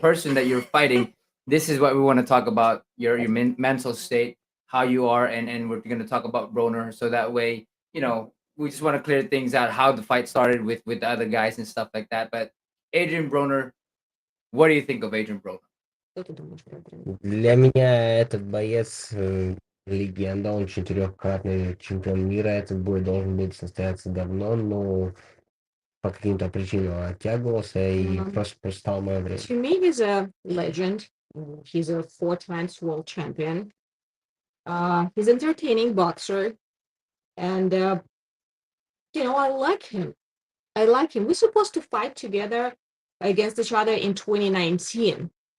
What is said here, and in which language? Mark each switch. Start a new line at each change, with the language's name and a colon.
English: person that you're fighting. This is what we want to talk about. Your mental state, how you are, and we're going to talk about Broner. So that way, we just want to clear things out. How the fight started with the other guys and stuff like that. But Adrian Broner, what do you think of Adrian Broner?
Russian: что ты думаешь про это? Для меня этот боец легенда, он 4-кратный чемпион мира. Этот бой должен был состояться давно, но по каким-то причинам оттягивался и просто стал мое время.
English: To me, he's a legend. He's a 4 times world champion. He's entertaining boxer, and I like him. I like him. We're supposed to fight together against each other in 2019.